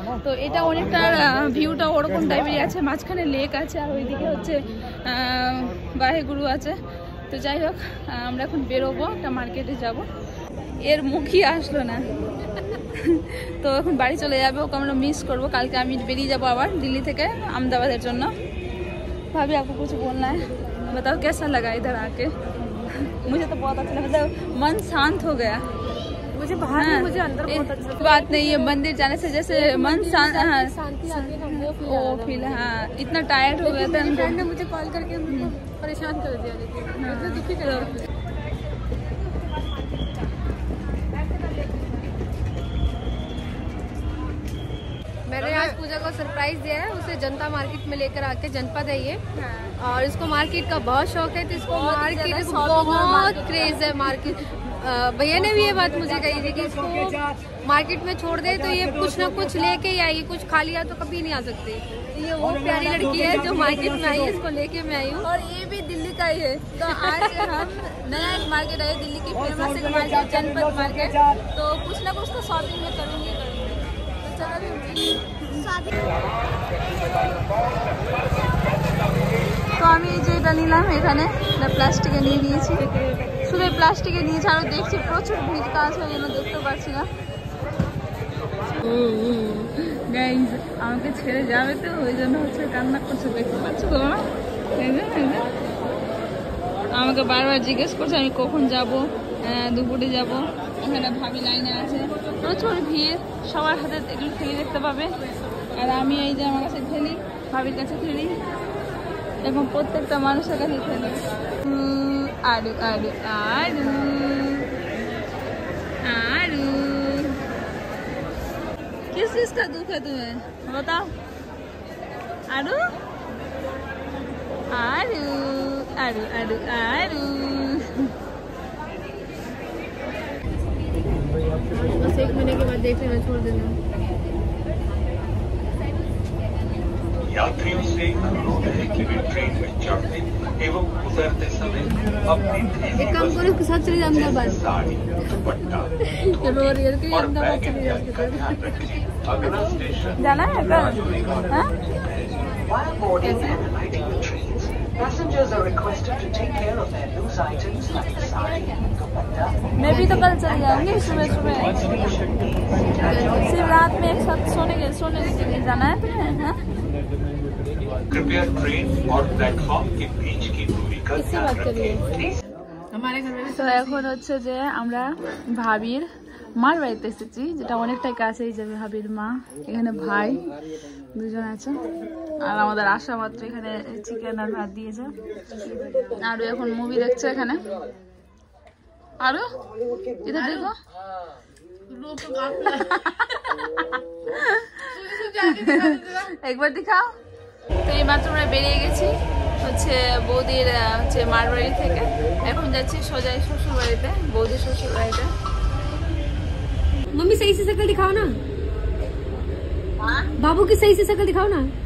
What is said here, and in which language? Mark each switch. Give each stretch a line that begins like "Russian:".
Bangla: তো এটা অনেকটা ভিউটা ওরকম টাইপেরই আছে, মাঝখানে লেক আছে আর ওইদিকে হচ্ছে বাহে গুরু আছে। তো যাই হোক, আমরা এখন বেরোবো, একটা মার্কেটে যাব। এর মুখই আসলো না। তো এখন বাড়ি চলে যাবে, ওকে আমরা মিস করবো। কালকে আমি বেরিয়ে যাবো আবার दिल्ली থেকে अहमदाबाद জন্য।
Hindi: भाभी आपको कुछ बोलना है, बताओ कैसा लगा इधर आके? मुझे तो बहुत अच्छा लगा, मतलब मन शांत हो गया। मुझे बाहर में, मुझे अंदर बहुत अच्छा बात नहीं है, मंदिर जाने से जैसे मन शांति आती है ना, वो फील। हाँ, इतना टायर्ड हो गया था। फ्रेंड ने मुझे कॉल करके परेशान कर दिया, लेकिन दुखी कर दिया। मैंने आज पूजा को सरप्राइज दिया है, उसे जनता मार्केट में लेकर आके, जनपद है ये, और इसको मार्केट का बहुत शौक है, तो इसको मार्केट बहुत क्रेज है मार्केट। भैया ने भी ये बात मुझे कही थी कि इसको मार्केट में छोड़ दे तो ये कुछ ना कुछ लेके ही आएगी, कुछ खा लिया तो कभी नहीं आ सकती। ये वो प्यारी लड़की है जो मार्केट में आई है, इसको लेके मैं आई हूँ। और ये भी दिल्ली का ही है। तो आज हम नया एक मार्केट आए, दिल्ली की फेमस एक मार्केट, जनपद मार्केट। तो कुछ ना कुछ तो शॉपिंग में करूँगी। तो चलो
Bangla: তো আমি এই যে এটা নিলাম, এখানে প্লাস্টিকে নিয়ে নিয়েছি, শুধু প্লাস্টিকে নিয়েছি। আরও দেখছি প্রচুর ভিড় আছে, ওই জন্য দেখতে পাচ্ছি না। গাইজ আমাকে ছেড়ে যাবে তো, ওই জন্য হচ্ছে কান্না করছে, দেখতে পাচ্ছ তো। আমাকে বারবার জিজ্ঞেস করছে আমি কখন যাব, দুপুরে যাব। এখানে ভাবি লাইনে আছে, প্রচুর ভিড়, সবার হাতে এগুলো ঠেলি দেখতে পাবে। আর আমি এই যে আমার কাছে ঠেলি, ভাবির কাছে ঠেলি, এবং প্রত্যেকটা মানুষের কাছে ঠেলি।
Hindi: আরু আরু আরু आरू, किस चीज का दुख है तुम्हें बताओ? आरू आरू आरू आरू आरू। बस 1 महीने के बाद देख लेना, छोड़ देना। यात्रियों से अनुरोध है कि वे ट्रेन में चढ़ते एवं उतरते समय अपनी एक काम करो, उसके साथ चले जाना बस। साड़ी, दुपट्टा, चलो रियल के और अहमदाबाद बैग चले इत्यादि का ध्यान रखें। अगला स्टेशन जाना है कल? हाँ?
English: While boarding and alighting the trains, passengers are requested to take care of their loose items like sari, dupatta.
Hindi: मैं भी तो कल चले जाऊंगी सुबह सुबह, सिर्फ रात में एक साथ सोने के लिए जाना है तुम्हें। हाँ? कृपया ट्रेन और प्लेटफॉर्म के बीच की दूरी का ध्यान रखें।
Bangla: তো এখন হচ্ছে যে আমরা ভাবির মার বাড়িতে এসেছি, যেটা অনেকটাই কাছেই যাবে। ভাবির মা, এখানে ভাই দুজন আছে, আর আমাদের আসা মাত্র এখানে চিকেন আর ভাত দিয়েছে। আরো এখন মুভি দেখছে এখানে। আরো
Hindi: ইধার দেখো,
Bangla: একবার দেখাও। তো এই মাত্র আমরা বেরিয়ে গেছি হচ্ছে বৌদির হচ্ছে মার বাড়ি থেকে। এখন যাচ্ছি সোজা শ্বশুর বাড়িতে, বৌদির শ্বশুর বাড়িতে।
Hindi: मम्मी सही से शक्ल दिखाओ ना, बाबू की सही से शक्ल दिखाओ ना।